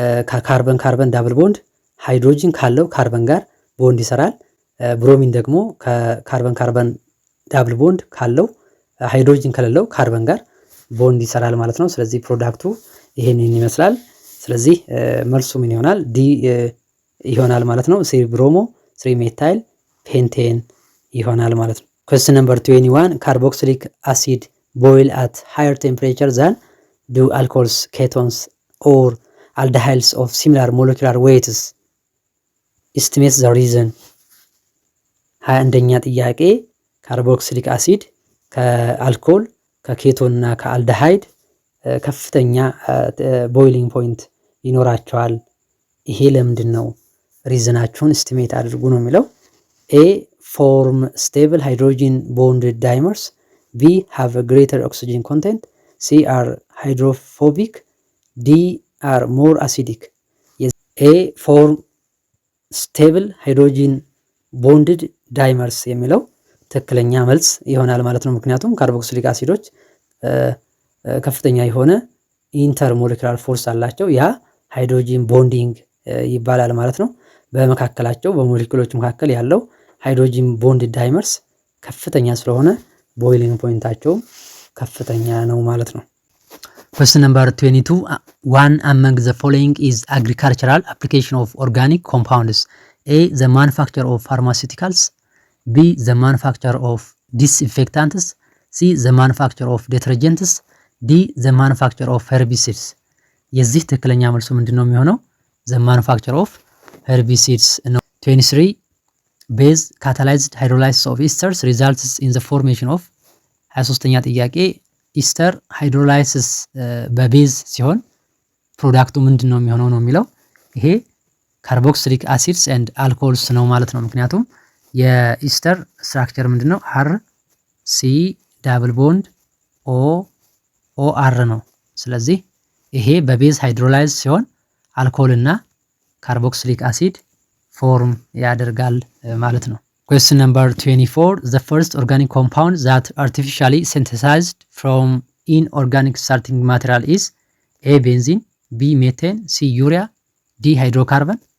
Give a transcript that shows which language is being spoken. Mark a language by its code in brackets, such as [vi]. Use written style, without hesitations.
[am] ከካርበን ካርበን ዳብል ቦንድ ሃይድሮጂን ካለው ካርበን ጋር ቦንድ ይሰራል። ብሮሚን ደግሞ ከካርበን ካርበን ዳብል ቦንድ ካለው ሃይድሮጂን ከሌለው ካርበን ጋር ቦንድ ይሰራል ማለት ነው። ስለዚህ ፕሮዳክቱ ይሄንን ይመስላል። ስለዚህ መልሱ ምን ይሆናል? ዲ ይሆናል ማለት ነው። [en] 3 ብሮሞ 3 ሜታይል ፔንቴን ይሆናል ማለት ነው። question number 21, carboxylic acid boil at higher temperature than do alcohols, ketones or aldehydes of similar molecular weights. estimate the reason. [am] 21ኛ ጥያቄ ካርቦክሲሊክ አሲድ ከአልኮል ከኬቶን እና ከአልደሃይድ ከፍተኛ ቦይሊንግ ፖይንት ይኖራቸዋል። ይሄ ለምንድን ነው? ሪዝናችሁን ኤስቲሜት አድርጉ ነው የሚለው። [en] ኤ form stable hydrogen bonded dimers, B have a greater oxygen content, C are hydrophobic, D are more acidic. Yes. A form stable hydrogen bonded dimers [am] የሚለው ትክክለኛ መልስ ይሆናል ማለት ነው። ምክንያቱም ካርቦክሲሊክ አሲዶች ከፍተኛ የሆነ ኢንተርሞሌኩላር ፎርስ አላቸው። ያ ሃይድሮጂን ቦንዲንግ ይባላል ማለት ነው። በመካከላቸው በሞሌኩሎች መካከል ያለው ሃይድሮጂን ቦንድ ዳይመርስ ከፍተኛ ስለሆነ ቦይሊንግ ፖይንታቸው ከፍተኛ ነው ማለት ነው። [en] question number 22, one among the following is agricultural application of organic compounds. A the manufacture of pharmaceuticals, B the manufacture of disinfectants, C the manufacture of detergents, D the manufacture of herbicides. [am] የዚህ ትክክለኛ መልሱ ምንድነው የሚሆነው? [en] the manufacture of herbicides [am] ነው። [en] 23, base catalyzed hydrolysis of esters results in the formation of [am] 23ኛ ጥያቄ ኢስተር ሃይድሮላይሲስ በቤዝ ሲሆን ፕሮዳክቱ ምንድነው የሚሆነው ነው የሚለው። ይሄ ካርቦክሲሊክ አሲድስ ኤንድ አልኮሆልስ ነው ማለት ነው። ምክንያቱም የኢስተር ስትራክቸር ምንድነው? አር ሲ ዳብል ቦንድ ኦ ኦ አር ነው። ስለዚህ ይሄ በቤዝ ሃይድሮላይዝ ሲሆን አልኮሆል እና ካርቦክሲሊክ አሲድ ፎርም ያደርጋል ማለት ነው። [en] question number 24, the first organic compound that artificially synthesized from inorganic starting material is A benzene, B methane, C urea, D hydrocarbon.